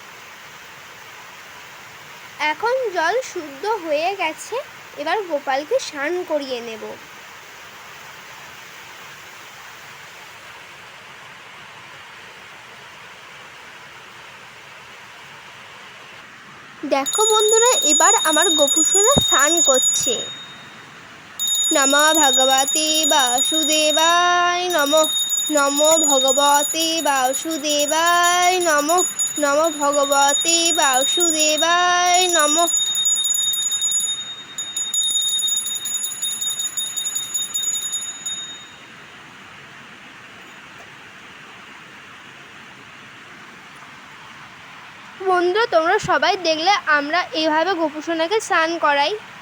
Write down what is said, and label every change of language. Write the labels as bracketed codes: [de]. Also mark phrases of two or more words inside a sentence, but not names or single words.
[bn] এখন জল শুদ্ধ হয়ে গেছে, এবার গোপালকে স্নান করিয়ে নেব। দেখো বন্ধুরা, এবার আমার গোপুসোনা স্নান করছে। [sa] নমো ভগবতে বাসুদেবায় নমঃ। নমো ভগবতে বাসুদেবায় নমঃ। নমো ভগবতে বাসুদেবায় নমঃ। [bn] বন্ধুরা, তোমরা সবাই দেখলে আমরা এইভাবে গোপুসোনাকে স্নান করাই।